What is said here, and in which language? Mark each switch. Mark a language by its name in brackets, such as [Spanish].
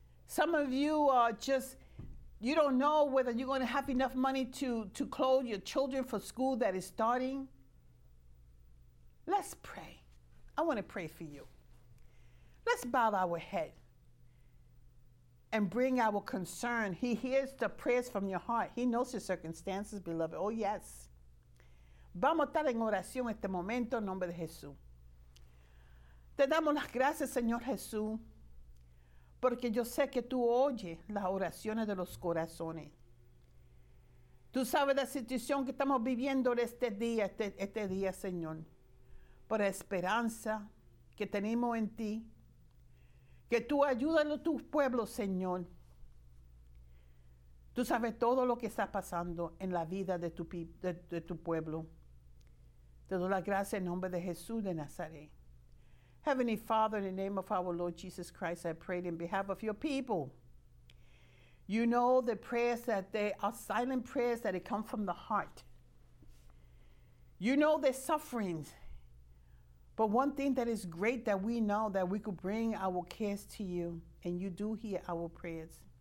[English] Some of you are just, you don't know whether you're going to have enough money to clothe your children for school that is starting. Let's pray. I want to pray for you. Let's bow our head and bring our concern. He hears the prayers from your heart. He knows your circumstances, beloved. Oh, yes. [Spanish] Vamos a estar en oración este momento en nombre de Jesús. Te damos las gracias, Señor Jesús, porque yo sé que tú oyes las oraciones de los corazones. Tú sabes la situación que estamos viviendo este día, Señor, por la esperanza que tenemos en ti. Que tú ayúdalo a tu pueblo, Señor. Tú sabes todo lo que está pasando en la vida de tu pueblo. Te doy la gracia en nombre de Jesús de Nazaret. [English] Heavenly Father, in the name of our Lord Jesus Christ, I pray in behalf of your people. You know the prayers that they are silent prayers that come from the heart. You know their sufferings. But one thing that is great that we know that we could bring our cares to you, and you do hear our prayers.